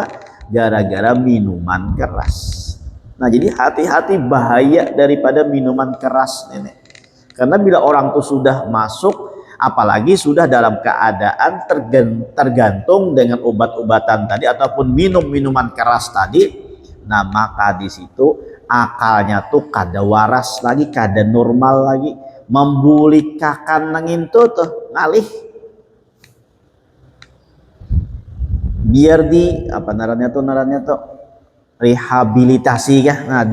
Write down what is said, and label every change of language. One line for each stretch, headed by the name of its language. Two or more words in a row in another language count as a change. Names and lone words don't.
Indonesian: Gara-gara minuman keras. Nah, jadi hati-hati bahaya daripada minuman keras ini. Karena bila orang itu sudah masuk, apalagi sudah dalam keadaan tergantung dengan obat-obatan tadi ataupun minum minuman keras tadi, nah maka di situ akalnya tuh kada waras lagi, kada normal lagi,
Banjar: membulikakan nangin tuh ngalih.
Indonesian: Biar di narannya tuh rehabilitasi ya.